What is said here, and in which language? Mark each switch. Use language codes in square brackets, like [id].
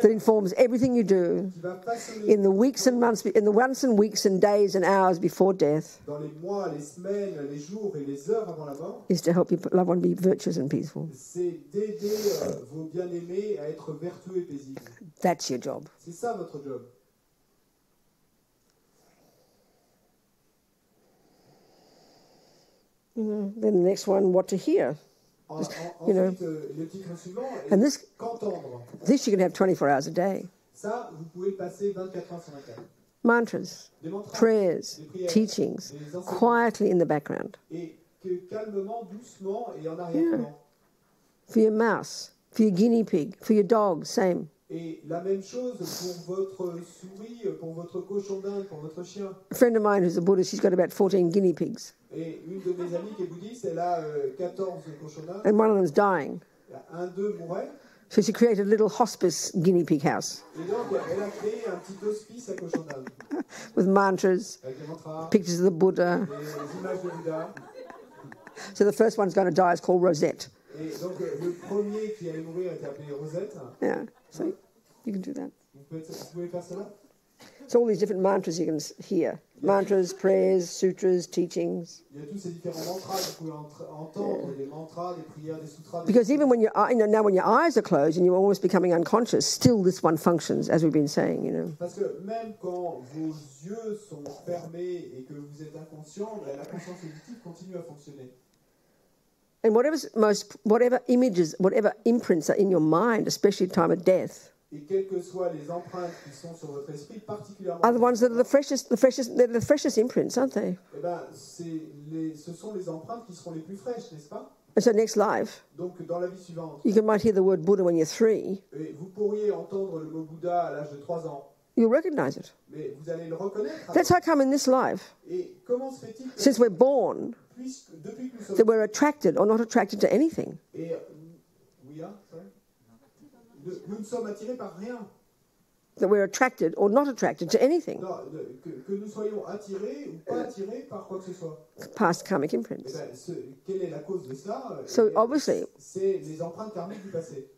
[en] that informs everything you do [fr] qui va façonner [en] in the weeks and months, in the months and weeks and days and hours before death [fr] dans les mois, les semaines, les jours et les heures avant la mort, [en] is to help your loved one be virtuous and peaceful. [fr] c'est d'aider vos bien-aimés à être vertueux et paisibles. [en] That's your job. [fr] C'est ça votre job. [en] Then the next one, what to hear. You know. [fr] Ensuite, le titre suivant [en] And [fr] est [en] this- [fr] qu'entendre. [en] This you can have 24 hours a day. [fr] Ça, vous pouvez le passer 24 heures sur 24. [en] Mantras, [fr] Des mantras, [en] prayers, [fr] des prières, [en] teachings, [fr] des enseignements. [en] quietly in the background. [fr] Et que calmement, doucement et en arrière-plan. [en] For your mouse, for your guinea pig, for your dog, same. [fr] Et la même chose pour votre souris, pour votre cochon d'Inde, pour votre chien. [en] A friend of mine who's a Buddhist, she's got about 14 guinea pigs, [fr] Et une de mes amies qui est bouddhiste, elle a 14 cochons d'Inde. [en] and one of them's dying. [fr] Un d'eux mourait. [en] So she created a little hospice guinea pig house [fr] Et donc, elle a créé un petit hospice à cochon d'Inde. [en] with mantras, [fr] Avec des mantras, [en] pictures of the Buddha. [fr] des images de Bouddha. [en] So the first one's going to die is called Rosette. [fr] Et donc, le premier qui allait mourir était appelé Rosette. [en] Yeah, so you can do that. [fr] Vous pouvez faire cela? [en] So all these different mantras you can hear. Mantras, prayers, sutras, teachings. [fr] Il y a tous ces différents mantras que vous pouvez entendre, des mantras, des prières, des sutras. Des [en] Because even when now when your eyes are closed and you're almost becoming unconscious, still this one functions, as we've been saying, you know. [fr] Parce que même quand vos yeux sont fermés et que vous êtes inconscient, la conscience auditive continue à fonctionner. [en] And whatever images, whatever imprints are in your mind, especially at the time of death, [fr] Et quelles que soient les empreintes qui sont sur votre esprit, particulièrement, [en] are the ones that are the freshest imprints, aren't they? [fr] eh ben, ce sont les empreintes qui seront les plus fraîches, n'est-ce pas? [en] And so next life, [fr] Donc, dans la vie suivante, [en] you might hear the word Buddha when you're 3. [fr] et vous pourriez entendre le mot Bouddha à l'âge de 3 ans, [en] You'll recognize it. [fr] mais vous allez le reconnaître. [en] That's how come in this life, [fr] Et comment se fait-il que, [en] since we're born, [fr] depuis que nous sommes... [en] that we're attracted or not attracted to anything? [fr] Et, oui, hein, [en] sorry. [fr] Nous ne sommes attirés par rien. [en] that we're attracted or not attracted to anything. [fr] Non, que nous soyons attirés ou pas attirés par quoi que ce soit. [en] Past karmic [fr] Eh [en] imprints. [fr] ben, quelle est la cause de ça? [en] So [fr] Eh bien, [en] obviously, [fr] c'est les empreintes karmiques du passé.